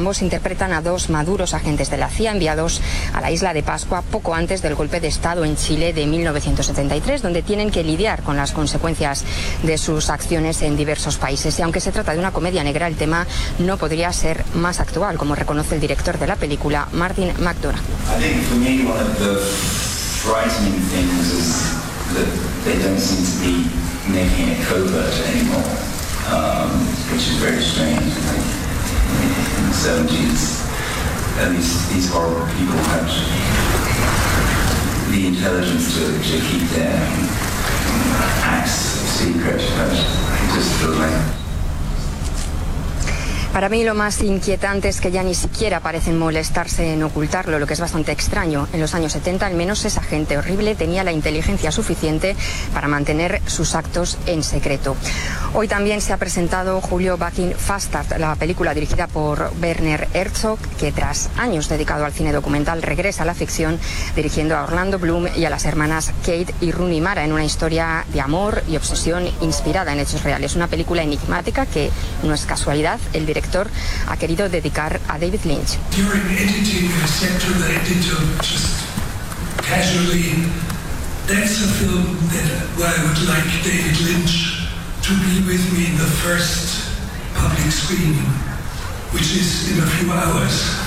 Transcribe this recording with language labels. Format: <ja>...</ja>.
<es>Ambos interpretan a dos maduros agentes de la CIA enviados a la Isla de Pascua poco antes del golpe de Estado en Chile de 1973, donde tienen que lidiar con las consecuencias de sus acciones en diversos países. Y aunque se trata de una comedia negra, el tema no podría ser más actual, como reconoce el director de la película, Martin McDonagh.</es> <en>I think for me one of the frightening things is that they don't seem to be making it covert anymore, which is very strange. In the 70s, at least these horrible people had the intelligence to keep their acts secret, but it just feels like.</en> <es>Para mí lo más inquietante es que ya ni siquiera parecen molestarse en ocultarlo, lo que es bastante extraño. En los años 70, al menos, esa gente horrible tenía la inteligencia suficiente para mantener sus actos en secreto. Hoy también se ha presentado Julio Back in Fastard, la película dirigida por Werner Herzog, que tras años dedicado al cine documental regresa a la ficción dirigiendo a Orlando Bloom y a las hermanas Kate y Rooney Mara en una historia de amor y obsesión inspirada en hechos reales. Una película enigmática que no es casualidad el director ha querido dedicar a David Lynch.</es> <en>During editing, I said to the editor just casually, that's a film that I would like David Lynch to be with me in the first public screening, which is in a few hours.</en>